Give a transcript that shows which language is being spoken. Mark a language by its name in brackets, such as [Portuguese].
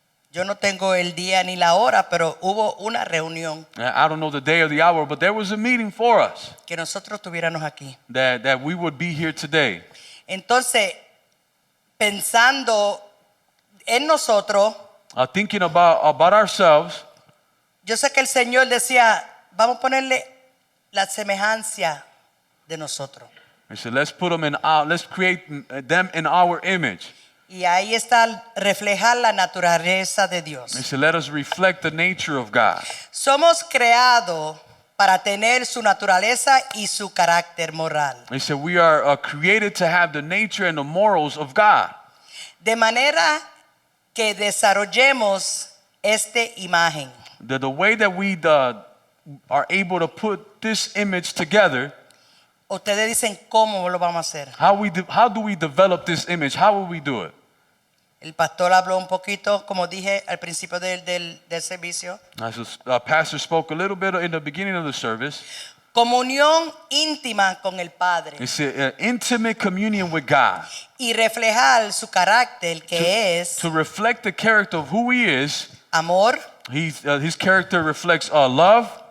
[Spanish] Yo no tengo el día ni la hora, pero hubo una reunión [English] I don't know the day or the hour, but there was a meeting for us [Spanish] que nosotros tuviéramos aquí. [English] that we would be here today. [Spanish] Entonces, pensando en nosotros, [English] Thinking about ourselves, [Spanish] yo sé que el Señor decía, vamos a ponerle la semejanza de nosotros. [English] I said, let's create them in our image. [Spanish] Y ahí está reflejar la naturaleza de Dios. [English] I said, let us reflect the nature of God. [Spanish] Somos creados para tener su naturaleza y su carácter moral. [English] I said, we are created to have the nature and the morals of God. [Spanish] De manera que desarrollemos esta imagen. [English] The way that we are able to put this image together, [Spanish] Ustedes dicen cómo lo vamos a hacer. [English] how do we develop this image? How will we do it? [Spanish] El pastor habló un poquito, como dije al principio del servicio. [English] As pastor spoke a little bit in the beginning of the service. [Spanish] Comunión íntima con el Padre. [English] It's an intimate communion with God. [Spanish] Y reflejar su carácter que es [English] To reflect the character of who He is. [Spanish] amor, [English] His character reflects love,